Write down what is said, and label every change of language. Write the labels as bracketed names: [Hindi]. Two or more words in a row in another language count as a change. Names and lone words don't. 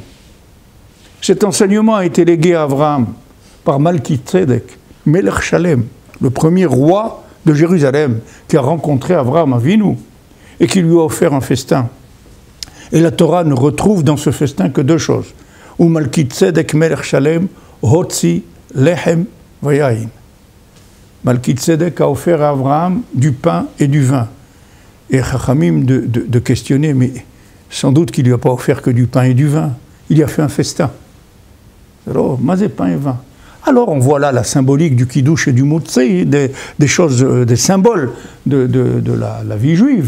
[French] Cet enseignement a été légué à Abraham par Malki Tzedek, [Hebrew] מלך שלם, [French] le premier roi de Jérusalem, qui a rencontré Abraham Avinu et qui lui a offert un festin. Et la Torah ne retrouve dans ce festin que deux choses. [Hebrew] ומלכי צדק מלך שלם הוציא לחם ויין. [French] Malki Tzedek a offert à Abraham du pain et du vin. Et Chachamim de questionner, mais sans doute qu'il ne lui a pas offert que du pain et du vin. Il y a fait un festin. Alors, mazé pain et vin. Alors on voit là la symbolique du kiddush et du moutzi, des choses, des symboles de la vie juive.